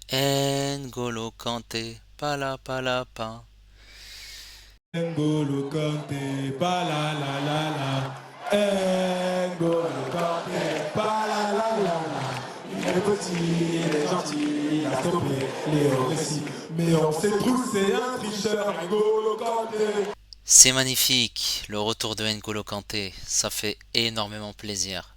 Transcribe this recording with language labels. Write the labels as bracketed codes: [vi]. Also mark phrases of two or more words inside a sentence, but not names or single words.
[fr] N'Golo Kanté, pala pala pa. N'Golo Kanté, pa la la la la. N'Golo Kanté, pa la la la la. Il est petit, il est gentil, il a stoppé Léo Messi. Mais on sait tous, c'est un tricheur, N'Golo Kanté. C'est magnifique, le retour de N'Golo Kanté, ça fait énormément plaisir.